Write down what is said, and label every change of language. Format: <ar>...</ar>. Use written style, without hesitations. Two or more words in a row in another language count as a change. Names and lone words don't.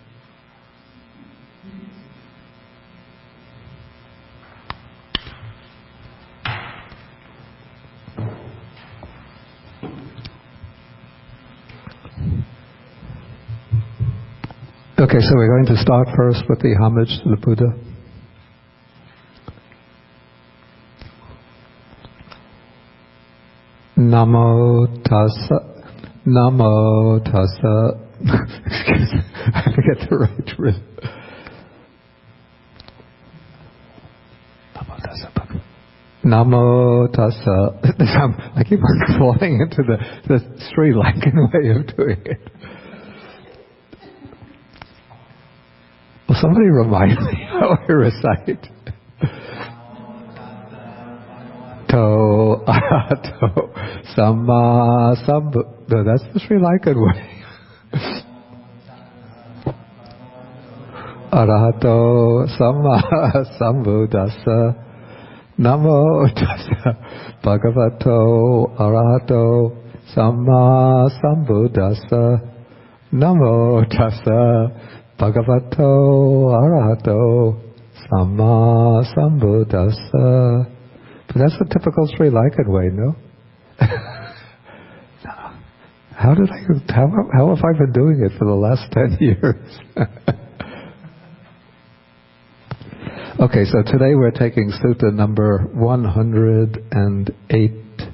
<en>Okay, so we're going to start first with the homage to the Buddha.</en> <pi>Namo tassa, Namo tassa.</pi> <en>Excuse me, I forget the right rhythm.</en> <pi>Namo tassa. Namo tassa.</pi> <en>I keep on falling into the Sri Lankan way of doing it. Will somebody remind me how I recite?</en> <pi>To arahato samma sambuddhassa.</pi> <en>That's the Sri Lankan way.</en> <pi>Arahato samma sambuddhassa. Namo tassa bhagavato arahato samma sambuddhassa. Namo tassa bhagavato arahato samma sambuddhassa.</pi> <en>But that's the typical Sri Lankan way, no? How have I been doing it for the last 10 years? Okay, so today we're taking Sutta number 108.</en>